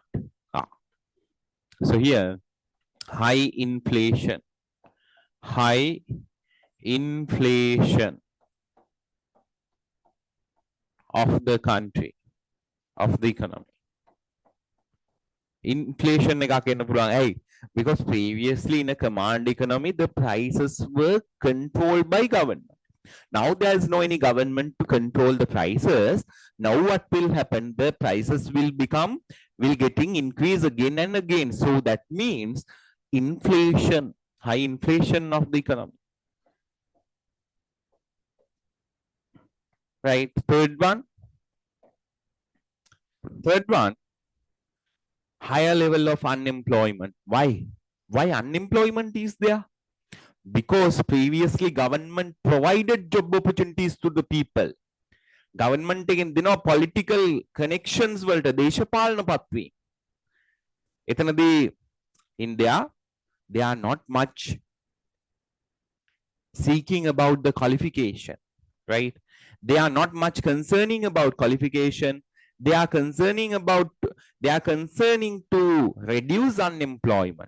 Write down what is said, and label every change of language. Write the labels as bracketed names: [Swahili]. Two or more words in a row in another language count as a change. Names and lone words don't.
[English] So here high inflation of the country, of the economy. [Sinhala] Inflation එකක් එන්න පුළුවන්. ඇයි? [English] Because previously in a command economy the prices were controlled by government. Now there is no any government to control the prices. Now what will happen? The prices will getting increase again and again. So that means inflation, high inflation of the economy. Right? Third one, higher level of unemployment. Why unemployment is there? Because previously government provided job opportunities to the people. [Sinhala] Government එකෙන් දෙනවා [English] political connections [Sinhala] වලට දේශපාලන පත්වීම්. [English] එතනදී India, they are not much seeking about the qualification, right? They are not much concerning about qualification. They are concerning to reduce unemployment.